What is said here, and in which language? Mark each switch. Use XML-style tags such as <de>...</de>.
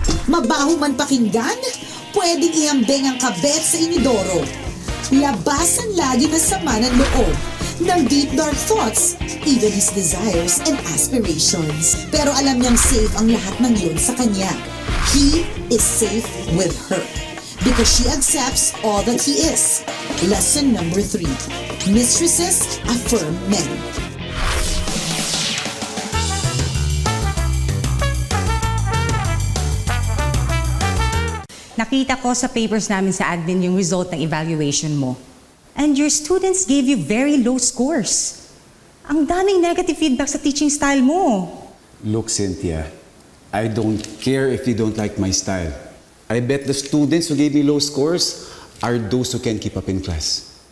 <tl>Mabaho man pakinggan, pwedeng ihambing ang kabet sa inidoro. Labasan lagi na sama ng loob ng</tl> <en>deep dark thoughts, even his desires and aspirations.</en> <tl>Pero alam niyang safe ang lahat ng yun sa kanya.</tl> <en>He is safe with her because she accepts all that he is. Lesson number 3. Mistresses affirm men.</en> <tl>Nakita ko sa papers namin sa admin yung result ng evaluation mo.</tl> <en>And your students gave you very low scores.</en> <tl>Ang daming negative feedback sa teaching style mo.</tl> <en>Look, Cynthia, I don't care if you don't like my style. I bet the students who gave me low scores are those who can't keep up in class.</en>